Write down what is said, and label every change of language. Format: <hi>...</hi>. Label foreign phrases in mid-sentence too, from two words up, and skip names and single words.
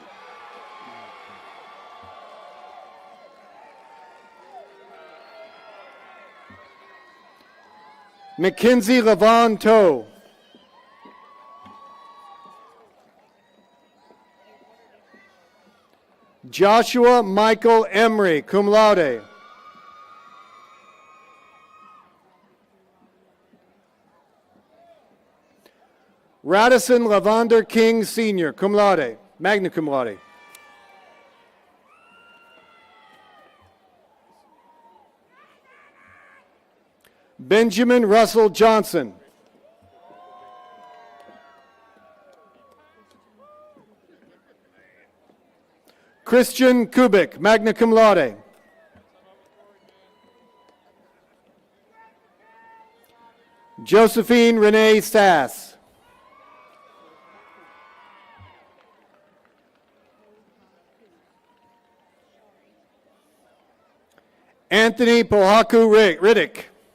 <en>Mackenzie Levon Toe. Joshua Michael Emery,</en> <la>cum laude.</la> <en>Radisson Lavander King Sr.,</en> <la>cum laude, magna cum laude.</la> <en>Benjamin Russell Johnson. Christian Kubik,</en> <la>magna cum laude.</la> <en>Josephine Renee Sass. Anthony Pohaku Riddick.</en>